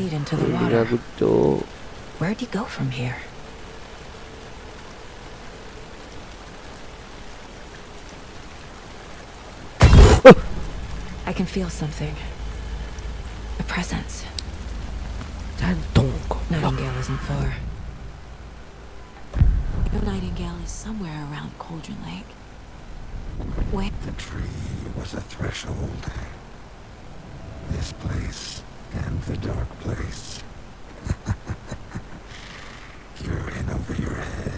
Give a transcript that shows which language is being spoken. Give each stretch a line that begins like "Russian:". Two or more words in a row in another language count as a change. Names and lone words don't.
English: lead into the
Indonesian: Ini
English: water.
Javanese: aku cuk.
English: Where'd he go from here? I can feel something. A presence.
Indonesian: Jantung kok.
English: Nightingale isn't far. The Nightingale is somewhere around Cauldron Lake. Wait. The tree was a threshold. This place and the dark place. You're in over your head.